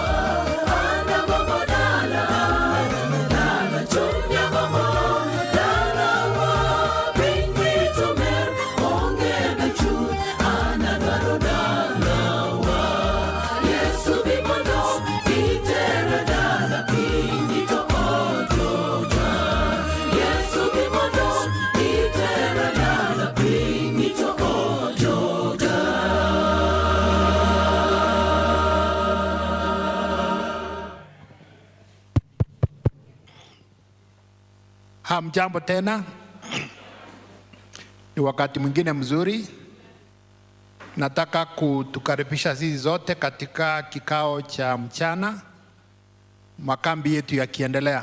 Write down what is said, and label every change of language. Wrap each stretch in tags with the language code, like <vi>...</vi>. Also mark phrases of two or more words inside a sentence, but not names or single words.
<sw>ana gopo dala dala chunya gopo dala wa pingi tomer onge bechu ana gopo dala wa Yesu bimondo itera dala pingi tokojoja Yesu bimondo itera dala pingi tokojoja Hamjambo tena. Ni wakati mwingine mzuri. Nataka kutukaribisha sisi zote katika kikao cha mchana, makambi yetu yakiendelea.</sw>